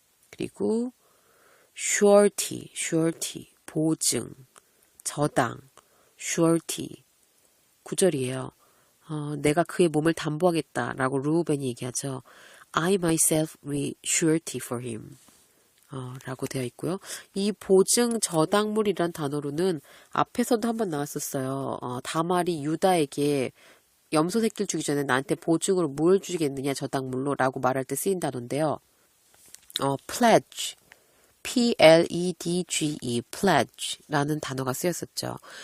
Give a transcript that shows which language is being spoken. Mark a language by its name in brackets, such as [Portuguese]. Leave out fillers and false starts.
[Korean] 그리고 surety, 보증, 저당, surety. 9절이에요. 내가 그의 몸을 담보하겠다라고 루벤이 얘기하죠. [English] I myself will surety for him. [Korean] 라고 되어 있고요. 이 보증 저당물이란 단어로는 앞에서도 한번 나왔었어요. 다말이 유다에게 염소 새끼를 주기 전에 나한테 보증으로 뭘 주겠느냐 저당물로 라고 말할 때 쓰인 단어인데요. pledge, P-L-E-D-G-E, pledge라는 단어가 쓰였었죠.